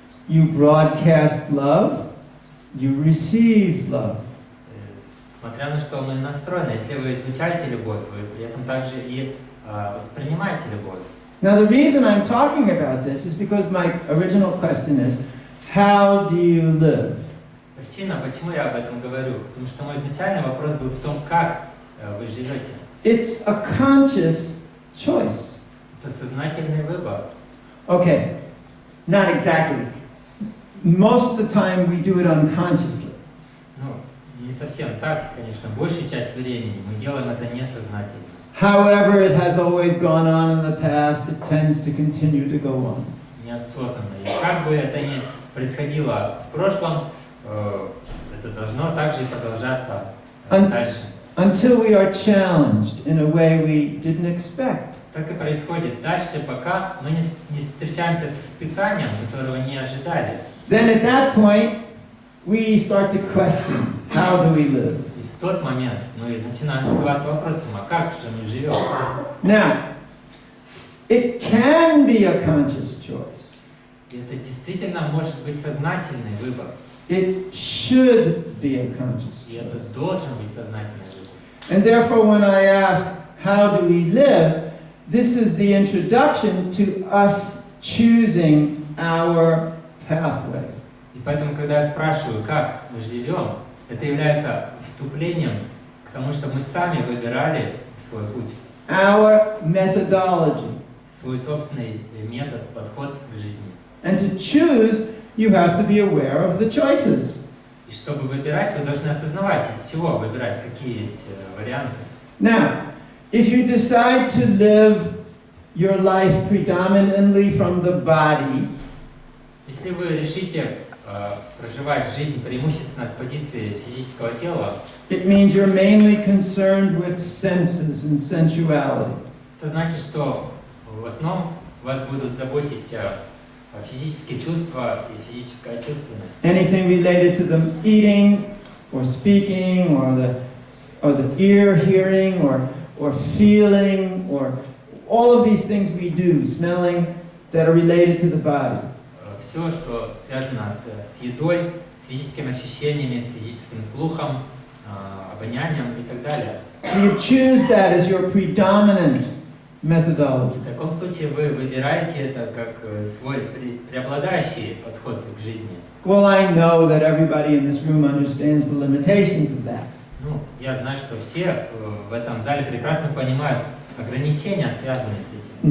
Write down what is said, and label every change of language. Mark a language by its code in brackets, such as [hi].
[en] You broadcast love, you receive love. [ru] Смотря на что мы настроены, если вы излучаете любовь, вы при этом также и воспринимаете любовь. [en] Now the reason I'm talking about this is because my original question is, how do you live? [ru] Причина, почему я об этом говорю, потому что мой изначальный вопрос был в том, как вы живете. [en] It's a conscious choice. [ru] Это сознательный выбор. [en] Okay, not exactly. Most of the time we do it unconsciously. [ru] Ну, не совсем так, конечно. Большую часть времени мы делаем это несознательно. [en] However, it has always gone on in the past, it tends to continue to go on. [ru] Неосознанно. И как бы это ни происходило в прошлом, это должно также и продолжаться дальше. [en] Until we are challenged in a way we didn't expect. [ru] Так и происходит дальше, пока мы не встречаемся с испытанием, которого не ожидали. [en] Then at that point, we start to question, how do we live? [ru] И в в тот момент мы начинаем задаваться вопросом, а как же мы живем? [en] Now, it can be a conscious choice. [ru] И это действительно может быть сознательный выбор. [en] It should be a conscious [ru] И это [en] choice. [ru] должен быть сознательный выбор. [en] And therefore, when I ask, how do we live? This is the introduction to us choosing our pathway. [ru] И поэтому, когда я спрашиваю, как мы живем, это является вступлением к тому, чтобы мы сами выбирали свой путь, [en] Our methodology. [ru] свой собственный метод, подход к жизни. [en] And to choose, you have to be aware of the choices. [ru] И чтобы выбирать, вы должны осознавать, из чего выбирать, какие есть варианты. [en] Now, if you decide to live your life predominantly from the body, [ru] Если вы решите проживать жизнь преимущественно с позиции физического тела, [en] it means you're mainly concerned with senses and sensuality. [ru] это значит, что в основном вас будут заботить физические чувства и физическая чувственность. [en] Anything related to the eating or speaking or the ear hearing or feeling or all of these things we do, smelling, that are related to the body. [ru] Все, что связано с едой, с физическими ощущениями, с физическим слухом, обонянием и так далее. [en] So you choose that as your predominant methodology. [ru] В таком случае вы выбираете это как свой преобладающий подход к жизни. [en] Well, I know that everybody in this room understands the limitations of that. [ru] Ну, я знаю, что все в этом зале прекрасно понимают ограничения, связанные с этим.